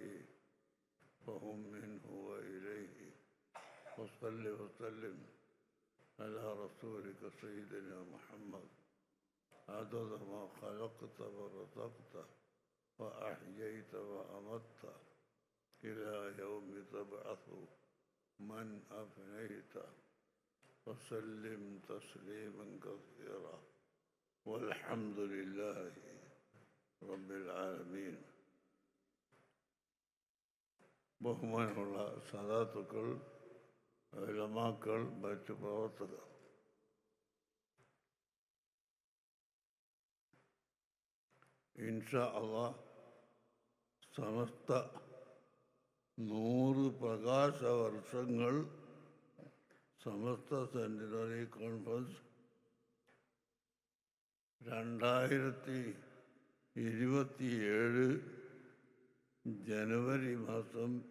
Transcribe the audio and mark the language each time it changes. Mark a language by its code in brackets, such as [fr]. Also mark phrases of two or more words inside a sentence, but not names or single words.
[ar] فهم منه وإليه وصل وسلم على رسولك سيدنا محمد عدد ما خلقت ورزقت وأحييت وأمت إلى يوم تبعث من أفنيت وسلم تسليما كثيرا والحمد لله رب العالمين. [ml] ബഹുമാനമുള്ള സദാത്തുക്കൾ, ഉലമാക്കൾ, മറ്റു പ്രവർത്തകർ, [ar] إن شاء الله [ml] സമസ്ത 100 പ്രകാശവർഷങ്ങൾ സമസ്ത [en] centenary conference [ml] 2027 ജനുവരി മാസം